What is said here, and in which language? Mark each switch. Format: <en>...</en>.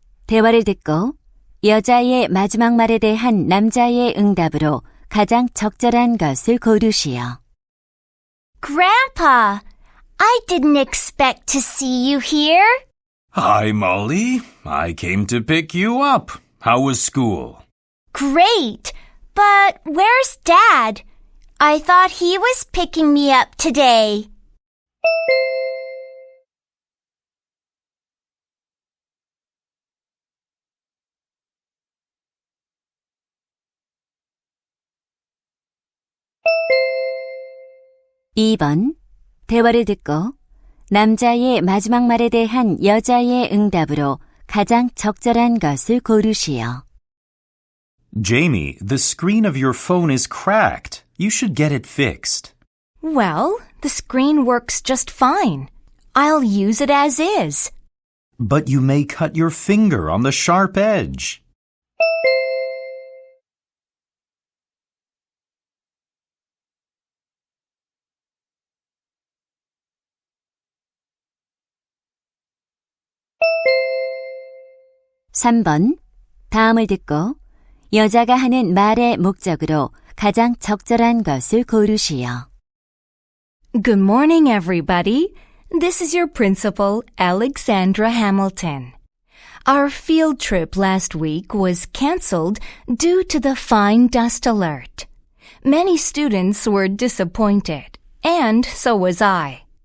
<ko>대화를 듣고 여자의 마지막 말에 대한 남자의 응답으로 가장 적절한 것을 고르시오.</ko> <en>Grandpa, I didn't expect to see you here. Hi, Molly. I came to pick you up. How was school? Great, but where's Dad? I thought he was picking me up today.</en> <ko>2번. 대화를 듣고 남자의 마지막 말에 대한 여자의 응답으로 가장 적절한 것을 고르시오.</ko> <en>Jamie, the screen of your phone is cracked. You should get it fixed. Well, the screen works just fine. I'll use it as is. But you may cut your finger on the sharp edge.</en> <ko>3번. 다음을 듣고 여자가 하는 말의 목적으로 가장 적절한 것을 고르시오.</ko> <en>Good morning, everybody. This is your principal, Alexandra Hamilton. Our field trip last week was canceled due to the fine dust alert. Many students were disappointed, and so was I.</en>